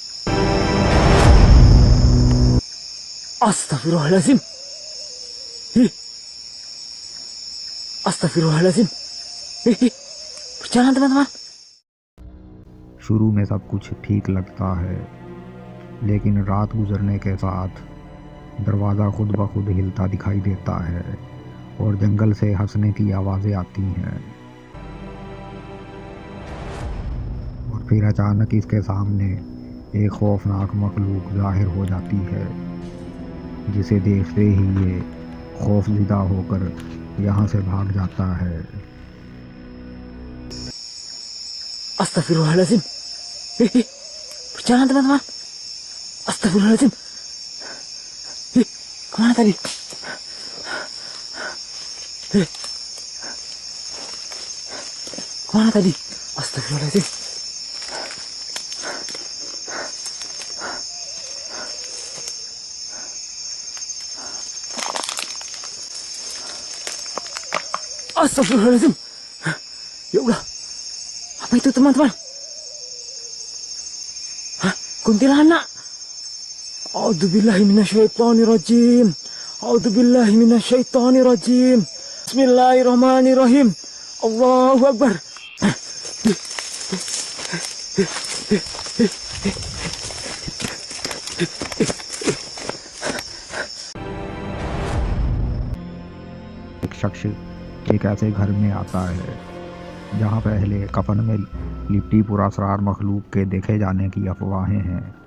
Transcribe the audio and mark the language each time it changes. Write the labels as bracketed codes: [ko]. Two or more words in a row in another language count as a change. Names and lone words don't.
[ar] أستغفر الله العظيم. أستغفر الله العظيم. [id] Berjalan teman-teman. [hi] शुरू में सब कुछ ठीक लगता है, लेकिन रात गुजरने के साथ दरवाज़ा खुद ब खुद हिलता दिखाई देता है और जंगल से हंसने की आवाज़ें आती हैं। और फिर अचानक इसके सामने एक खौफनाक मखलूक जाहिर हो जाती है, जिसे देखते ही ये खौफज़दा होकर यहाँ से भाग जाता है। [ar] أستغفر الله العظيم. [id] Berjalan teman-teman. [ar] أستغفر الله العظيم. [id] Kemana tadi? Kemana tadi? [ar] أستغفر الله العظيم. أستغفر الله العظيم. يا الله. [id] Apa itu teman-teman? Hah? Kuntilanak. [ar] أعوذ بالله من الشيطان الرجيم. أعوذ بالله من الشيطان الرجيم. بسم الله الرحمن الرحيم. الله أكبر. [hi] एक शख्स एक ऐसे घर में आता है जहाँ पहले कफन में लिपटी पुरअसरार मखलूक के देखे जाने की अफवाहें हैं।